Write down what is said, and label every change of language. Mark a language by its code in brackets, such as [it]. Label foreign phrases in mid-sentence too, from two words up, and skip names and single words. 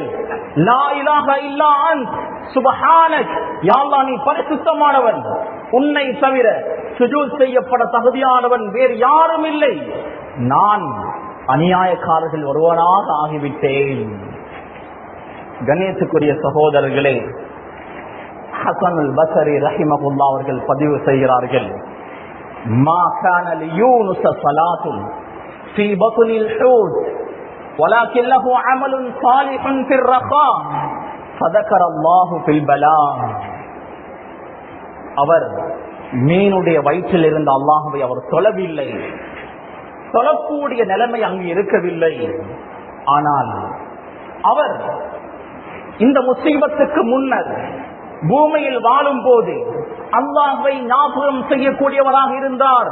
[ar] لا إله إلا أنت سبحانك, يا الله [ta] நீ பரிசுத்தமானவன், உன்னை தவிர சுஜூத் செய்யப்பட தகுதியானவன் வேறு யாரும் இல்லை, நான் அநியாயக்காரர்கள் ஒருவனாக ஆகிவிட்டேன். கணேசுக்குரிய சகோதரர்களே, ஹஸனுல் பஸரி ரஹிமஹுல்லாஹ் அவர்கள் பதிவு செய்கிறார்கள், [ar] ما كان ليونس صلاة في بطن الحوت ولكن له عمل صالح في الرخاء فذكر الله في البلاء. [ta] அவர் மீனுடைய வயிற்றில் இருந்த அல்லாஹ்வை அவர் தொழவில்லை, தொழக்கூடிய நிலைமை அங்கு இருக்கவில்லை. ஆனால் அவர் இந்த முசீபத்துக்கு முன்னர் பூமியில் வாழும் போது அல்லாஹ்வை ஞாபகம் செய்யக்கூடியவராக இருந்தார்.